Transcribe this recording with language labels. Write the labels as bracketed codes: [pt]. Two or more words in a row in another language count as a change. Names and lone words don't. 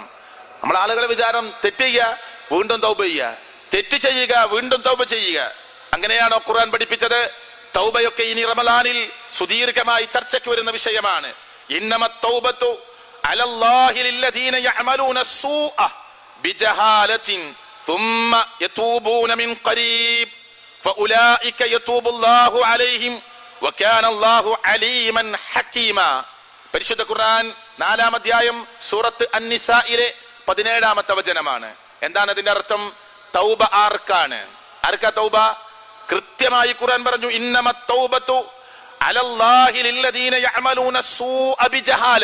[ml] നമ്മുടെ ആളുകളെ വിചാരം തെറ്റ് ചെയ്യുക വീണ്ടും തൗബ ചെയ്യുക, തെറ്റ് ചെയ്യുക വീണ്ടും തൗബ ചെയ്യുക. അങ്ങനെയാണോ ഖുർആൻ പഠിപ്പിച്ചത്? തൗബയൊക്കെ ഇനി റമളാനിൽ സുദീർഘമായി ചർച്ചയ്ക്ക് വരുന്ന വിഷയമാണ്. [ar] إنما التوبة على الله للذين يعملون السوء بجهالة ثم يتوبون من قريب فأولئك يتوب الله عليهم وكان الله عليما حكيما. [ml] പരിശുദ്ധ ഖുർആൻ 4-ാം അധ്യായം സൂറത്ത് അൻ-നിസായിലെ 17-ാമത്തെ വചനമാണ്. എന്താണ് അതിന്റെ അർത്ഥം? തൗബ ആർക്കാണ്? ആർക്കാ തൗബ? കൃത്യമായി ഖുർആൻ പറഞ്ഞു, [ar] إنما التوبة على الله للذين يعملون السوء بجهالة.